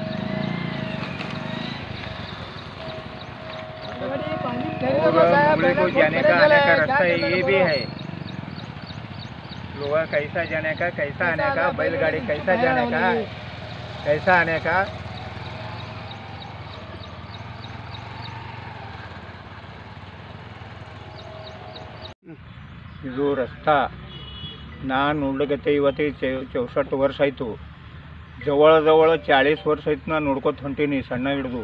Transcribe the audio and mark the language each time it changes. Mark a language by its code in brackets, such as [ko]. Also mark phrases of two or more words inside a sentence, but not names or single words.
[hi] मुगली को जाने का आने का रास्ता ये भी है। लोग कैसा जाने का, कैसा आने का, बैलगाड़ी कैसा जाने का, कैसा आने का। [kn] ಇದು ರಸ್ತಾ ನಾನು ನೋಡ್ಲಿಕ್ಕೆ ಇವತ್ತು 64 ವರ್ಷ ಆಯಿತು, ಜವಳ 40 ವರ್ಷ ಆಯ್ತು ನಾನು ನೋಡ್ಕೊತ ಹೊಂಟೀನಿ ಸಣ್ಣ ಹಿಡಿದು।